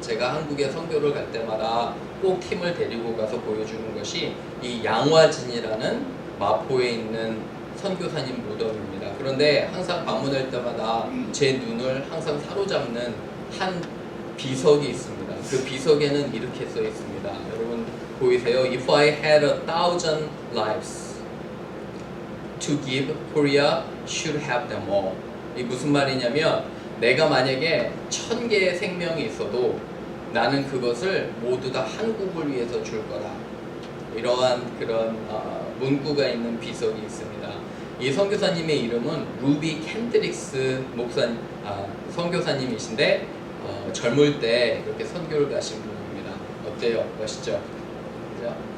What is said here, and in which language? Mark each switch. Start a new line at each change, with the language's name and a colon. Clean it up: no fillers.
Korean: 제가 한국에 선교를 갈 때마다 꼭 팀을 데리고 가서 보여주는 것이 이 양화진이라는 마포에 있는 선교사님 무덤입니다. 그런데 항상 방문할 때마다 제 눈을 항상 사로잡는 한 비석이 있습니다. 그 비석에는 이렇게 써 있습니다. 여러분 보이세요?
English: If I had 1,000 lives to give, Korea should have them all.
Korean: 이 무슨 말이냐면 내가 만약에 1,000개의 생명이 있어도 나는 그것을 모두 다 한국을 위해서 줄 거다. 이러한 그런 문구가 있는 비석이 있습니다. 이 선교사님의 이름은 루비 캔드릭스 선교사님이신데 젊을 때 이렇게 선교를 가신 분입니다. 어때요? 멋있죠? 그죠?